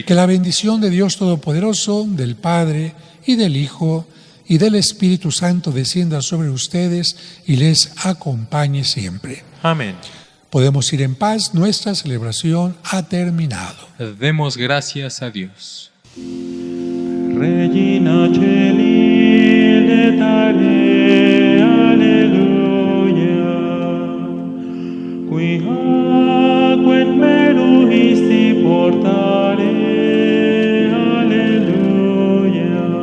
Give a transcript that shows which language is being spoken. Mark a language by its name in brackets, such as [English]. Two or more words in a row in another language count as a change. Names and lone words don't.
[Spanish] Que la bendición de Dios Todopoderoso, del Padre y del Hijo y del Espíritu Santo descienda sobre ustedes y les acompañe siempre. Amén. Podemos ir en paz, nuestra celebración ha terminado. Demos gracias a Dios. [Latin] Regina Celi letare, alleluia, qui aquet meruisti portare, alleluia,